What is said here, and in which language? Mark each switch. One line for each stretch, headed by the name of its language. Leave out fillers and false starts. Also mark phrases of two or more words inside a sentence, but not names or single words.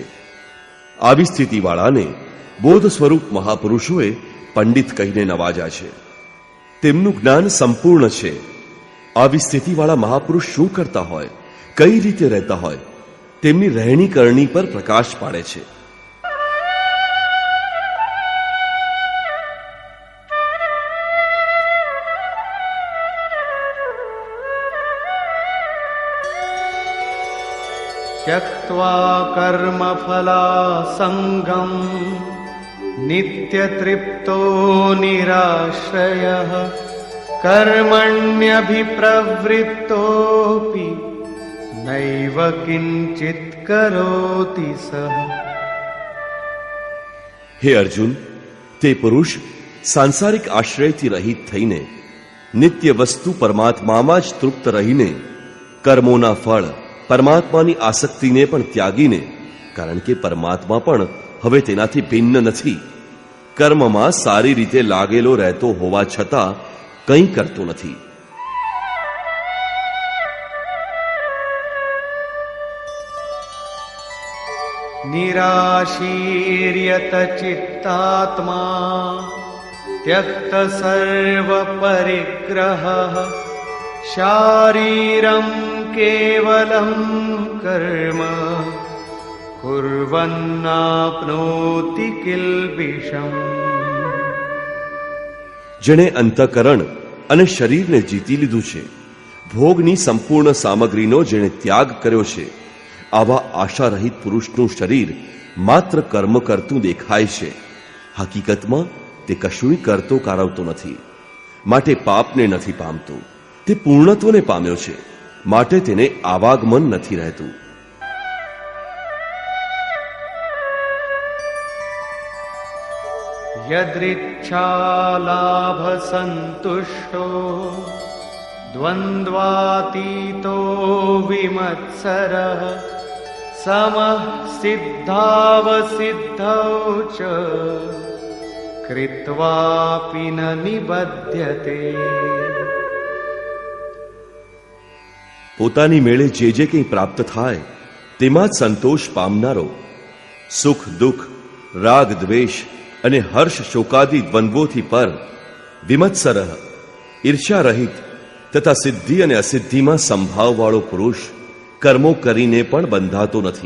Gujarati: આવી સ્થિતિવાળાને બોધ સ્વરૂપ મહાપુરુષોએ પંડિત કહીને નવાજ્યા છે. તેમનું જ્ઞાન સંપૂર્ણ છે. આવી સ્થિતિવાળા મહાપુરુષ શું કરતા હોય, કઈ રીતે રહેતા હોય, તેમની રહેણી કરણી પર પ્રકાશ પાડે છે.
Sanskrit: त्यक्त्वा कर्मफलासङ्गं नित्यतृप्तो निराश्रयः कर्मण्यभिप्रवृत्तोऽपि नैव किञ्चित् करोति सः.
Gujarati: હે અર્જુન, તે પુરુષ સાંસારિક આશ્રયથી રહિત થઈને નિત્ય વસ્તુ પરમાત્મામાં જ તૃપ્ત રહીને કર્મોના ફળ પરમાત્માની આસક્તિને પણ ત્યાગીને, કારણ કે પરમાત્મા પણ હવે તેનાથી ભિન્ન નથી, કર્મમાં સારી રીતે લાગેલો રહેતો હોવા છતાં કંઈ કરતો નથી.
Sanskrit: निराशीर्यत चित्तात्मा त्यक्त सर्व परिग्रहः शारीरं केवलं कर्म कुर्वन्नाप्नोति किल्बिषम्.
Gujarati: જેણે અંતઃકરણ અને શરીરને જીતી લીધું છે, ભોગની સંપૂર્ણ સામગ્રીનો જેણે ત્યાગ કર્યો છે, આવા આશારહિત પુરુષનું શરીર માત્ર કર્મ કરતું દેખાય છે. હકીકતમાં તે કશુંય કરતો કારવતો નથી, માટે પાપને નથી પામતો. તે પૂર્ણત્વને પામ્યો છે, માટે તેને આવાગમન નથી રહેતું.
Sanskrit: यदृच्छालाभ संतुष्टो द्वन्द्वातीतो विमत्सरः समः सिद्धावसिद्धौ च कृत्वापि न निबध्यते.
Gujarati: પોતાની મેળે જે જે કંઈ પ્રાપ્ત થાય તેમાં જ સંતોષ પામનારો, સુખ દુઃખ, રાગ દ્વેષ અને હર્ષ શોકાદિ દ્વંદ્વોથી પર, વિમત્સરઃ ઈર્ષ્યા રહિત તથા સિદ્ધિ અને અસિદ્ધિમાં સંભાવવાળો પુરુષ કર્મો કરીને પણ બંધાતો નથી.